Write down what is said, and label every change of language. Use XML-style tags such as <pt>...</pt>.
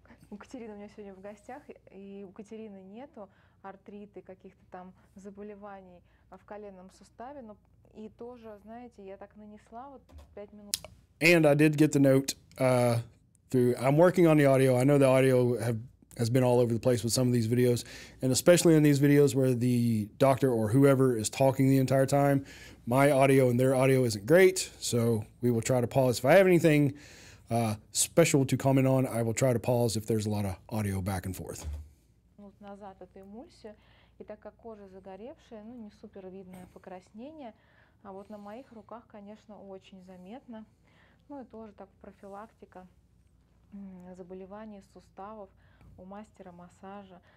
<ru>У Катерины у меня сегодня в гостях, и у Катерины нету артрита и каких-то там заболеваний в коленном суставе, но и тоже, знаете, я так нанесла вот 5 минут.</ru> <en>And I did get the note I'm working on the audio. I know the audio has been all over the place with some of these videos, and especially in these videos where the doctor or whoever is talking the entire time, my audio and their audio isn't great, so we will try to pause. If I have anything special to comment on, I will try to pause if there's a lot of audio back and forth.</en> <ru>Назад эту эмульсию, и так как кожа загоревшая, ну не супер видное покраснение, а вот на моих руках, конечно, очень заметно. Ну и тоже так профилактика заболеваний суставов у мастера массажа.</ru>